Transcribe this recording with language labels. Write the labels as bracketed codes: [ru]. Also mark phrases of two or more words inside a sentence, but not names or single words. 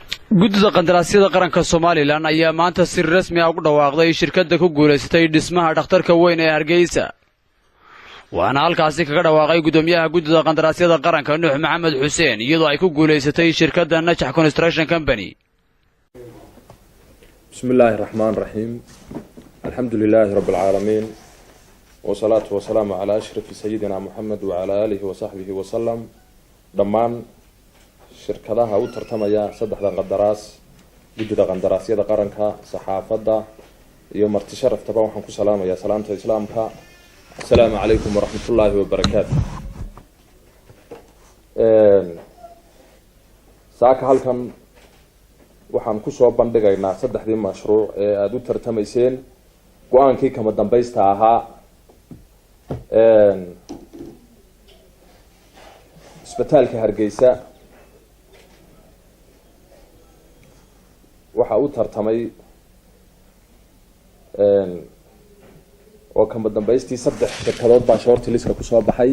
[so] guddida qandaraasyada qaranka Soomaaliland ayaa maanta si rasmi ah ugu dhawaaqday shirkadda ku guuleysatay dhismaha dhakhtarka weyn ee Hargeysa. waana halkaasi kaga dhawaaqay gudoomiyaha guddida qandaraasyada qaranka Nuux Maxamed Xuseen iyadoo ay ku guuleysatay shirkadda Najax Construction Company. [ar] بسم الله الرحمن الرحيم الحمد لله رب العالمين. والصلاة والسلام على أشرف سيدنا محمد وعلى آله وصحبه وسلم. [so] Dhammaan shirkadaha u tartamaya saddexdan qandaraas guddida qandaraasyada qaranka saxaafadda iyo marti sharaftaba waxaan ku salaamayaa salaanta islaamka. [ar] السلام عليكم ورحمة الله وبركاته. [so] saaka halkan waxaan ku soo bandhigaynaa saddexdii mashruuc ee aad u tartamayseen go'aankii kama dambaysta ahaa isbitaalka Hargeysa waxa uu tartamay oo kama dambaystii saddex shirkadood baa shortlistka ku soo baxay.